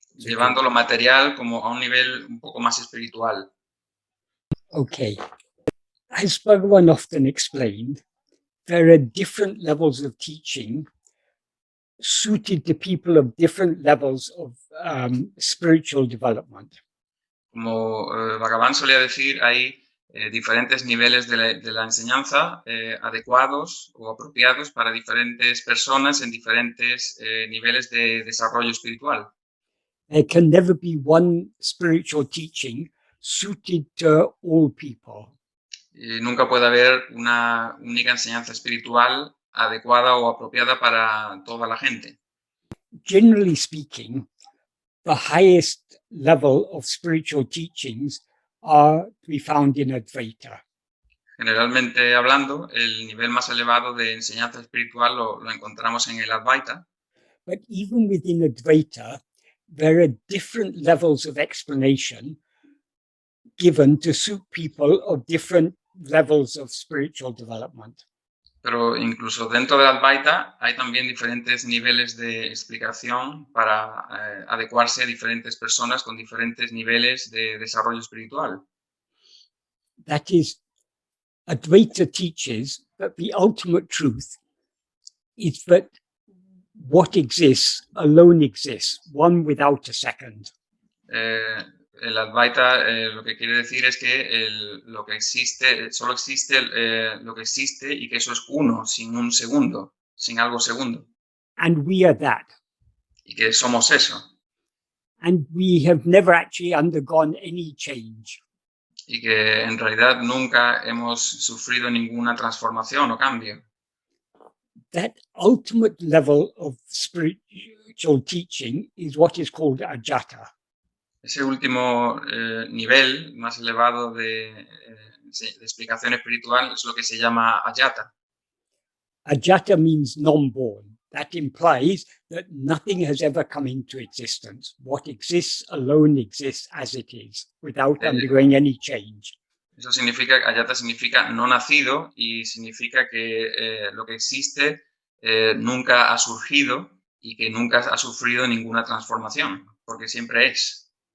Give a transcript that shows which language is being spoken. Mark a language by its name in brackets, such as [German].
[Spanish] Llevando lo material como a un nivel un poco más espiritual. Okay. [English] As Bhagavan often explained, there are different levels of teaching suited to people of different levels of spiritual development. [Spanish] Como Bhagavan solía decir, hay diferentes niveles de la enseñanza adecuados o apropiados para diferentes personas en diferentes niveles de desarrollo espiritual. [English] There can never be one spiritual teaching suited to all people. [Spanish] Nunca puede haber una única enseñanza espiritual adecuada o apropiada para toda la gente. [English] Generally speaking, the highest level of spiritual teachings are to be found in Advaita. [Spanish] Generalmente hablando, el nivel más elevado de enseñanza espiritual lo encontramos en el Advaita. [English] But even within Advaita, there are different levels of explanation given to suit people of different levels of spiritual development. [Spanish] Pero incluso dentro del Advaita hay también diferentes niveles de explicación para adecuarse a diferentes personas con diferentes niveles de desarrollo espiritual. [English] That is, Advaita teaches that the ultimate truth is that what exists alone exists, one without a second. [Spanish] El Advaita lo que quiere decir es que lo que existe, solo existe lo que existe y que eso es uno, sin un segundo, sin algo segundo. [English] And we are that. [Spanish] Y que somos eso. [English] And we have never actually undergone any change. [Spanish] Y que en realidad nunca hemos sufrido ninguna transformación o cambio. [English] That ultimate level of spiritual teaching is what is called ajata. [Spanish] Ese último nivel más elevado de explicación espiritual es lo que se llama ayata. [English] Ajata means non-born. That implies that nothing has ever come into existence. What exists alone exists as it is, without undergoing any change. [Spanish] Eso significa, ayata significa no nacido y significa que lo que existe nunca ha surgido y que nunca ha sufrido ninguna transformación, porque siempre es.